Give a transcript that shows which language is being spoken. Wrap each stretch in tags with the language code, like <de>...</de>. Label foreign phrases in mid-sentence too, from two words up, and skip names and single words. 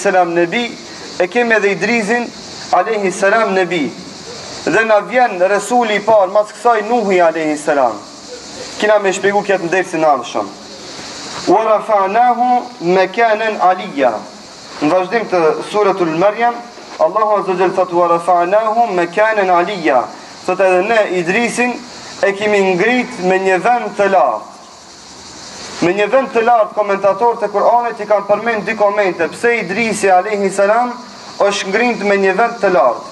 <sq>nebi, e kemi edhe Idrisin a.s. nebi. Dhe na vjen resuli i parë mas kësaj Nuhi a.s. Kina me shpjegu këtë në dersin arshëm.</sq> <ar>ورفعناه مكانا عليا.</ar> <sq>Në vazhdim të suratul Maryam, Allahu</sq> <ar>عز وجل</ar> <sq>thot:</sq> <ar>"ورفعناه مكانا عليا."</ar> <sq>Thot edhe ne Idrisin e kemi ngrit me një vend të lartë. Me një vend të lartë, komentatorët e Kur'anit i kanë përmend dy komente pse Idrisi</sq> <ar>عليه السلام</ar> <sq>është ngrit me një vend të lartë.</sq>